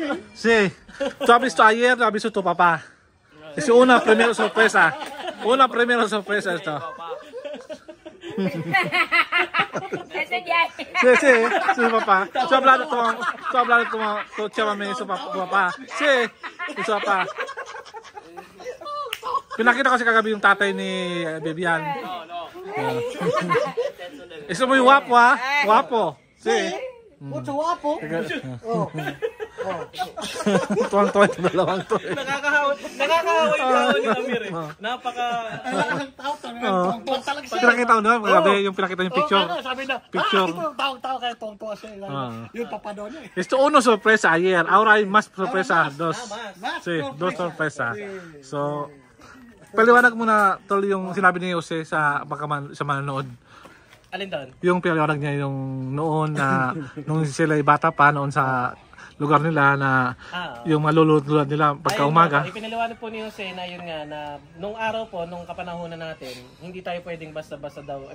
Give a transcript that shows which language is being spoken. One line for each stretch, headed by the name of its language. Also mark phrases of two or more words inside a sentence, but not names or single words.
Spanish: Sí. ¿Tú has visto ayer? ¿Lo has visto tu papá? Es una primera sorpresa. Una primera sorpresa esto. Ese ya. Sí, papá. Tú hablas como tu chámame su papá. Sí, su papá.
Filipino: Pinakita kasi kagabi yung tatay ni Bibian.
Spanish: Es muy guapo, ah. Guapo. Sí. Mucho guapo.
Filipino: Tuwang-tuwa yung dalawang to. Nakakahawa yung tao ni Amir eh. Pinakita ko naman, kagabi yung pinakita yung picture. Sabi na, Picture. ito, tao kaya tuwang-tuwa siya. Yung papa doon eh.
Spanish: Esto uno sorpresa ayer, ahora hay más sorpresa. Dos. Más Sí, dos sorpresa.
Filipino: So, paliwanag mo na tol yung sinabi ni Jose sa sa manonood. Alin doon? Yung paliwanag niya yung noon na nung sila ay bata pa noon sa lugar nila na yung malulutulad nila pagka umaga. Ipinaliwanag po ni Jose na yun nga na nung araw po, nung kapanahonan natin, hindi tayo pwedeng basta-basta daw.